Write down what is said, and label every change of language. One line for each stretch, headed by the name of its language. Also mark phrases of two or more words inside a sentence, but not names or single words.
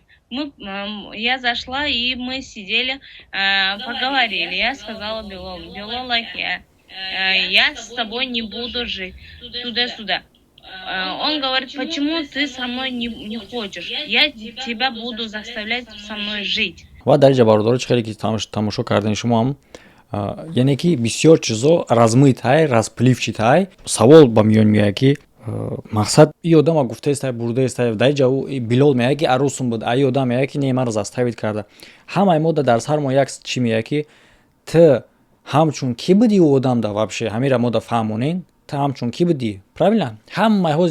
Russian: Я зашла, и мы сидели, поговорили. Я сказала Белолу, я с тобой не буду жить, туда-сюда. Он говорит, почему ты со мной не хочешь? Я тебя буду заставлять со мной жить.
Tajik: ва дар инҷа бародароч хеле ки тамошо кардани шумо ҳам яъне ки бисёр чизо размытай разпливчитай савол ба миён меояд ки мақсад и одама гуфтаестай бурдаестай дар инҷа Билол меояд ки арӯсум буд ай одам меояд ки не маро заставид карда ҳамаи мо дар сар мо як чӣ меояд ки ту ҳамчун кӣ будӣ у одамда вообще ҳамира мо да фаҳмонем ту ҳамчун кӣ будӣ правильно ҳамаи ҳози